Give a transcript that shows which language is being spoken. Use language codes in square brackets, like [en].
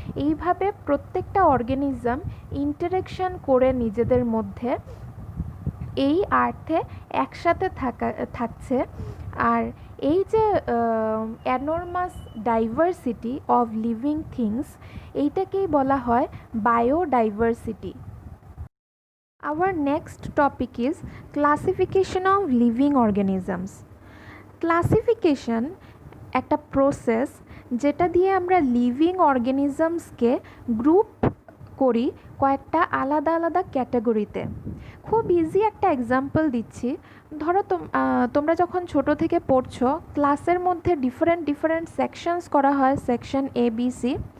[bn] এইভাবে প্রত্যেকটা organism interaction করে নিজেদের মধ্যে এই আর্থে একসাথে থাকছে। আর এই যে অ্যানর্মাস ডাইভার্সিটি অফ লিভিং থিংস, এইটাকেই বলা হয় biodiversity. [en] Our next topic is classification of living organisms. [bn] Classification একটা প্রসেস যেটা দিয়ে আমরা লিভিং অর্গানিজমসকে গ্রুপ করি কয়েকটা আলাদা আলাদা ক্যাটাগরিতে। খুব ইজি একটা এক্সাম্পল দিচ্ছি। ধরো তোমরা যখন ছোট থেকে পড়ছো, ক্লাসের মধ্যে ডিফারেন্ট সেকশনস করা হয়, সেকশন এ বি সি।